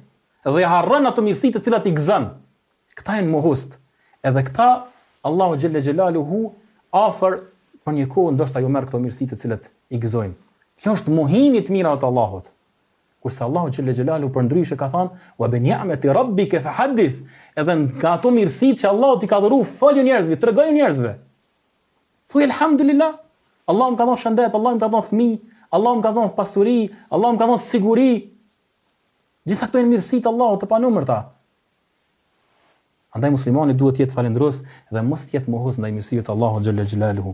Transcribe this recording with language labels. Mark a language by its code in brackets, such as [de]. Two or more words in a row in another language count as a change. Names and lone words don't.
[sq] Dhe i harron ato mirësitë të cilat i gëzon. Këta janë mohust. Edhe këta Allahu [ar] جل جلاله [sq] afër për një kohë ndoshta ju merr këto mirësitë të cilat i gëzojnë. Kjo është mohimi i mirave të Allahut. Kurse Allahu [ar] جل جلاله [sq] për ndryshe ka thënë [ar] وبنعمة ربك فحدث, [sq] edhe nga ato mirësitë që Allahu t'i ka dhëruar folë njerëzve, tregoj njerëzve. Thuaj alhamdulillah, Allahu më ka dhënë shëndet, Allahu më ka dhënë fëmijë, Allahu më ka dhënë pasuri, Allahu më ka dhënë siguri. Gjithë këto janë mirësitë Allahut të panumërta. Andaj muslimani duhet të jetë falendërues dhe mos të jetë mohus ndaj mirësive të Allahut [ar] جل جلاله.